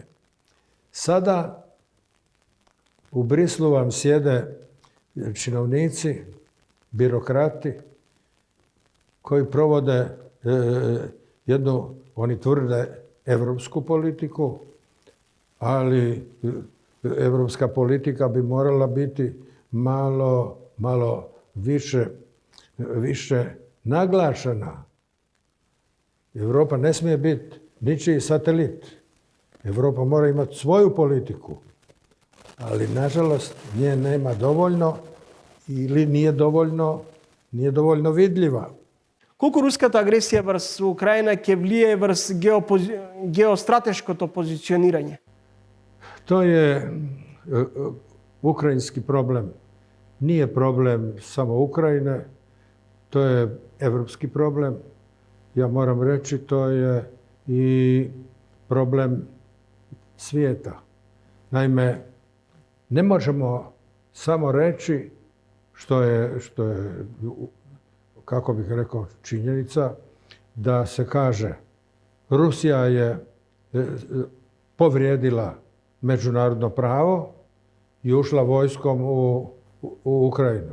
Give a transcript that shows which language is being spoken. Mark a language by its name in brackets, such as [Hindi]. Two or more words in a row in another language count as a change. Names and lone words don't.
[Croatian] Sada u Brislu vam sjede činovnici, birokrati koji provode jednu, oni tvrde, evropsku politiku, ali evropska politika bi morala biti malo više naglašena. Europa ne smije biti ničiji satelit. Europa mora imati svoju politiku, ali nažalost nje nema dovoljno ili nije dovoljno vidljiva. [Macedonian] Колку руската агресија врз Украина ќе влие врз геостратешкото позиционирање? [Croatian] To je ukrajinski problem. Nije problem samo Ukrajine, to je evropski problem. Ja moram reći, to je i problem svijeta. Naime, ne možemo samo reći što je, kako bih rekao, činjenica, da se kaže Rusija je povrijedila međunarodno pravo i ušla vojskom u Ukrajinu.